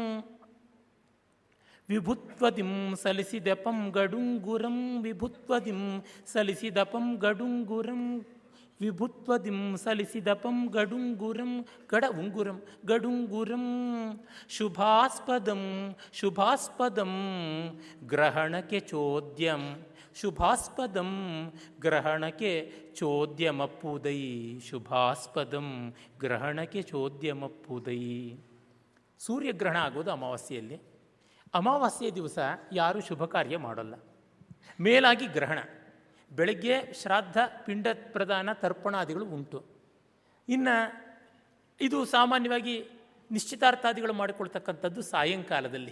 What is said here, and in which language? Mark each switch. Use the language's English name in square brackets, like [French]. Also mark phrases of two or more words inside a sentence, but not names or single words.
[Kannada] ವಿಭುತ್ವದಿಂ ಸಲಿಸಿದಪಂ ಗಡುಂಗುರಂ ವಿಭುತ್ವದಿಂ ಸಲಿಸಿದಪಂ ಗಡುಂಗುರಂ ವಿಭುತ್ವದಿಂ ಸಲಿಸಿದಪಂ ಗಡುಂಗುರಂ ಗಡ ಉಂಗುರಂ ಗಡುಂಗುರಂ ಶುಭಾಸ್ಪದಂ ಶುಭಾಸ್ಪದಂ ಗ್ರಹಣಕ್ಕೆ ಚೋದ್ಯಂ ಶುಭಾಸ್ಪದಂ ಗ್ರಹಣಕ್ಕೆ ಚೋದ್ಯಮಪ್ಪುದೈ ಶುಭಾಸ್ಪದಂ ಗ್ರಹಣಕ್ಕೆ ಚೋದ್ಯಮಪ್ಪುದೈ. ಸೂರ್ಯಗ್ರಹಣ ಆಗೋದು ಅಮಾವಾಸ್ಯೆಯಲ್ಲಿ. ಅಮಾವಾಸ್ಯೆ ದಿವಸ ಯಾರೂ ಶುಭ ಕಾರ್ಯ ಮಾಡೋಲ್ಲ. ಮೇಲಾಗಿ ಗ್ರಹಣ, ಬೆಳಗ್ಗೆ ಶ್ರಾದ್ದ, ಪಿಂಡ ಪ್ರದಾನ, ತರ್ಪಣಾದಿಗಳು ಉಂಟು. ಇನ್ನು ಇದು ಸಾಮಾನ್ಯವಾಗಿ ನಿಶ್ಚಿತಾರ್ಥಾದಿಗಳು ಮಾಡಿಕೊಳ್ತಕ್ಕಂಥದ್ದು ಸಾಯಂಕಾಲದಲ್ಲಿ.